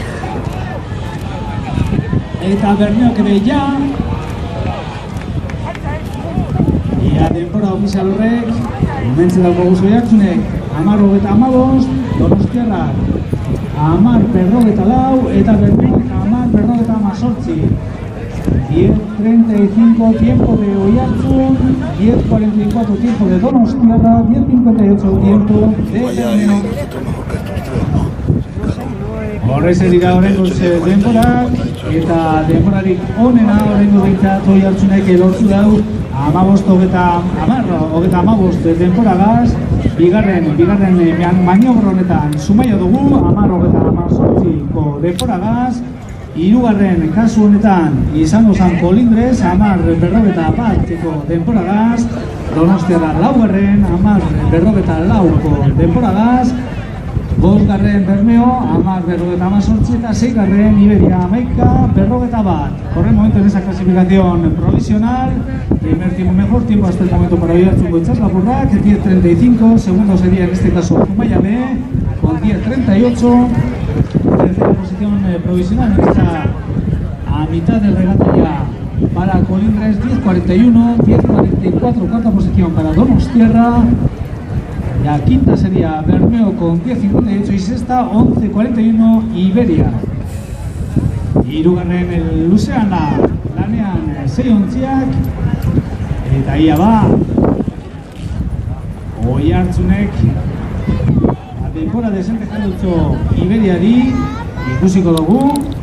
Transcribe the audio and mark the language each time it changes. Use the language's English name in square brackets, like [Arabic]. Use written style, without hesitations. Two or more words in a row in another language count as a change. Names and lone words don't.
[Basque] Eta Bermeok ere ja. Ia denbora ofizial horrek. Hementxe daukagu Oiartzunek 10.15, Donostiarrak 10.44 eta Bermeok 10.18. [Spanish] 10:35 tiempo de Oiartzun, 10:44 tiempo de Donostiarra, 10:58 tiempo de Bermeo. [Basque] Horrez dira oraingoz denborak, eta denborarik onena oraingoz behintzat Oiartzunek lortu dau 15:15 denboragaz. Bigarren maniobra honetan Zumaia dugu 10:18ko denboragaz. Hirugarren kasu honetan izango zen Kolindres 10:41ko denboragaz. Donostiarra laugarren 10:44ko denboragaz. Bosgarren Bermeo 10:18 eta seigarren Iberia 11:41. [Spanish] Por el momento en esa clasificación provisional, primer tiempo mejor tiempo hasta el momento para Oiartzun Goitzaz Lapurrak, 10:35, segundo sería en este caso Zumaia B con 10:38. Tercera posición provisional, está a mitad del regata ya para Colindres, 10:41, 10:44 cuarta posición para Donostiarra. La quinta sería Bermeo con 10:58 y sexta 11:41 Iberia. [Basque] Hirugarren luzeana lanean 6 ontziak eta ia ba Oiartzunek denbora desente jadutxo Iberiari ikusiko dugu.